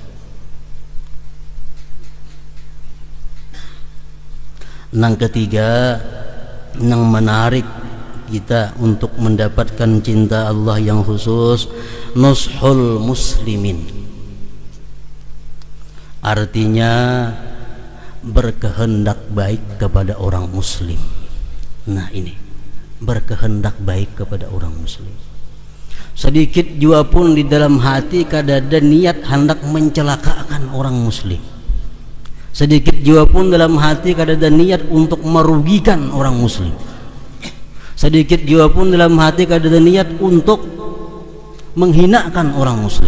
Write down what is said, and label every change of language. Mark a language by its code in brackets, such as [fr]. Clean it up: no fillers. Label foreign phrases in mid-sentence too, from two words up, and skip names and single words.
[id] Nang ketiga, nang menarik kita untuk mendapatkan cinta Allah yang khusus, [ar] nushul muslimin. [id] Artinya berkehendak baik kepada orang muslim. Nah ini, berkehendak baik kepada orang muslim. Sedikit jua pun di dalam hati kada ada niat hendak mencelakakan orang muslim. Sedikit jua pun dalam hati kada ada niat untuk merugikan orang muslim. Sedikit jua pun dalam hati kada ada niat untuk menghinakan orang muslim.